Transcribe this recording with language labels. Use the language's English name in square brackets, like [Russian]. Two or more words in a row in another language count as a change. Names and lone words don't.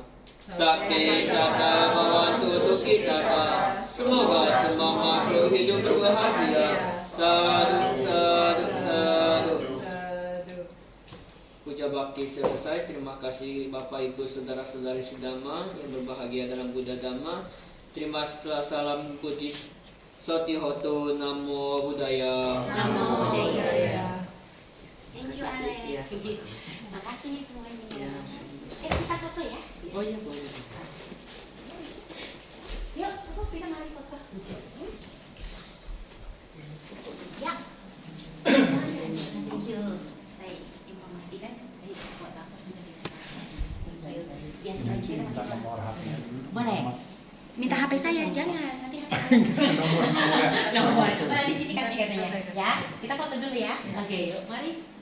[Pali] Sakti Sata Bhavantu Sukhitata. [Indonesian] Semoga semua makhluk hidup berbahagia. [Pali] Sadu, sadu, sadu. [Indonesian] Puja bakti selesai. Terima kasih Bapak Ibu saudara-saudari sedama yang berbahagia dalam Buddha Dhamma. Terima salam Buddhis. [Pali] Sotihoto Namo Buddhaya. Namo Buddhaya. [English] Thank you Alex. [Indonesian] Makasih semuanya. Kita foto ya. Oh iya boleh. Yuk, kita mari foto. Ya. [English] Thank you. [Indonesian] Saya informasikan dari buat baksos juga kita. Biar belajar makin kelas. Boleh. Minta HP saya, jangan. Nanti HP saya. Nomor. Nanti Cici kasih katanya. Ya, kita foto dulu ya. Oke, yuk, mari.